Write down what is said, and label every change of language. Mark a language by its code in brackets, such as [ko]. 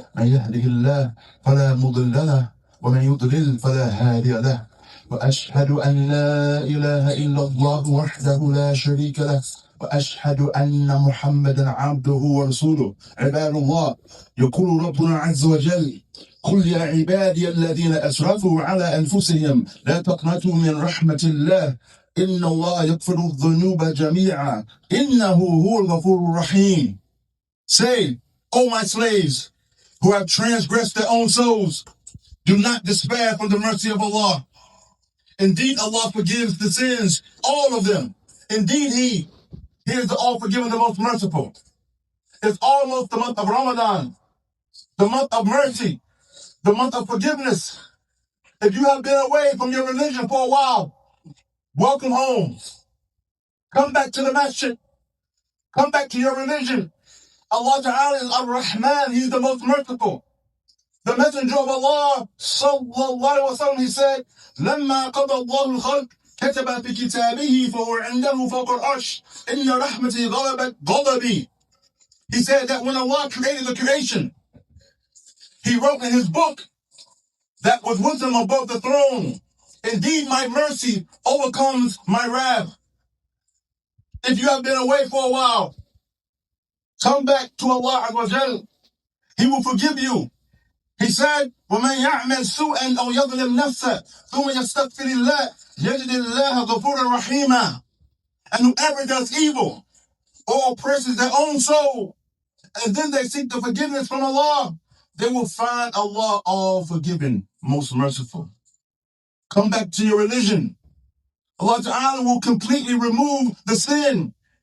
[ar] من يهده الله فلا مضل له ومن يضلل فلا هادي له، وأشهد أن لا إله إلا الله وحده لا شريك له، وأشهد أن محمدا عبده ورسوله. عباد الله، يقول ربنا عز وجل: قل يا عبادي الذين أسرفوا على أنفسهم لا تقنطوا من رحمة الله إن الله يغفر الذنوب جميعا إنه هو الغفور الرحيم. [en] Say, O my slaves who have transgressed their own souls, do not despair from the mercy of Allah. Indeed, Allah forgives the sins, all of them. Indeed, He is the all-forgiving, the most merciful. It's almost the month of Ramadan, the month of mercy, the month of forgiveness. If you have been away from your religion for a while, welcome home. Come back to the masjid. Come back to your religion. Allah Ta'ala is Ar-Rahman. He's the most merciful. The Messenger of Allah, sallallahu alaihi wasallam, he said, [ar] لما قضى الله الخلق كتب في كتابه فهو عنده فوق العرش إن رحمتي غلبت غضبي. [en] He said that when Allah created the creation, He wrote in His book that was with Him above the throne, indeed my mercy overcomes my wrath. If you have been away for a while, come back to Allah Azza wa Jal. He will forgive you. He said, [ar] وَمَنْ يَعْمَلْ سُوءًا أَوْ يَظْلِمْ نَفْسَهُ ثُمَّ يَسْتَغْفِرِ اللَّهَ يَجِدِ اللَّهَ غَفُورًا رَحِيمًا. [en] And whoever does evil or oppresses their own soul, and then they seek the forgiveness from Allah, they will find Allah all forgiving, most merciful. Come back to your religion. Allah Ta'ala will completely remove the sin.